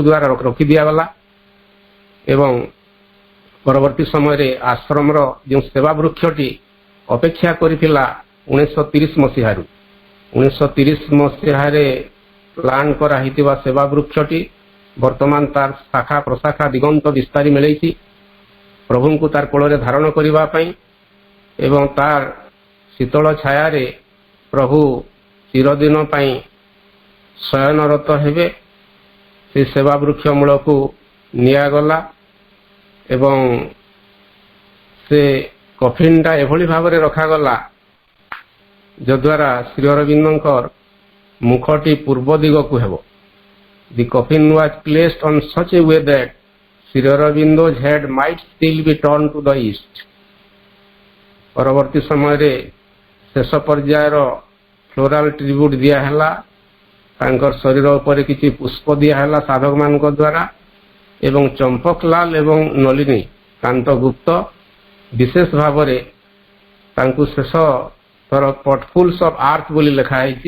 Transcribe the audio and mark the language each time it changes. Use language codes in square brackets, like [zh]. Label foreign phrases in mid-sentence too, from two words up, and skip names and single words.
[or] ଦ୍ୱାରା ରଖି ଦିଆଗଲା ଏବଂ ପରବର୍ତ୍ତୀ ସମୟରେ ଆଶ୍ରମର ଯେଉଁ ସେବା ବୃକ୍ଷଟି ଅପେକ୍ଷା କରିଥିଲା 1930 ମସିହାରୁ 1930 ମସିହାରେ ପ୍ଲାନ୍ କରାହେଇଥିବା ସେବା ବୃକ୍ଷଟି ବର୍ତ୍ତମାନ ତାର ଶାଖା ପ୍ରଶାଖା ଦିଗନ୍ତ ବିସ୍ତାରି ମିଳେଇଛି ପ୍ରଭୁଙ୍କୁ ତାର କୋଳରେ ଧାରଣ କରିବା ପାଇଁ ଏବଂ ତାର ଶୀତଳ ଛାୟାରେ ପ୍ରଭୁ ଚିରଦିନ ପାଇଁ ଶୟନରତ ହେବେ। ସେ ସେବା ବୃକ୍ଷ ମୂଳକୁ ନିଆଗଲା ଏବଂ ସେ କଫିନ୍ଟା ଏଭଳି ଭାବରେ ରଖାଗଲା ଯଦ୍ୱାରା ଶ୍ରୀ ଅରବିନ୍ଦଙ୍କର ମୁଖଟି ପୂର୍ବ ଦିଗକୁ ହେବ। [en] The coffin was placed on such a way that Sri Aurobindo's head might still be turned to the east. [or] ପରବର୍ତ୍ତୀ ସମୟରେ ଶେଷ ପର୍ଯ୍ୟାୟର [en] floral tribute [or] ଦିଆହେଲା, ତାଙ୍କର ଶରୀର ଉପରେ କିଛି ପୁଷ୍ପ ଦିଆହେଲା ସାଧକମାନଙ୍କ ଦ୍ୱାରା ଏବଂ ଚମ୍ପକଲାଲ ଏବଂ ନଳିନୀ କାନ୍ତ ଗୁପ୍ତ ବିଶେଷ ଭାବରେ ତାଙ୍କୁ ଶେଷ ଥର [en] potfuls of earth [or] ବୋଲି ଲେଖା ହେଇଛି।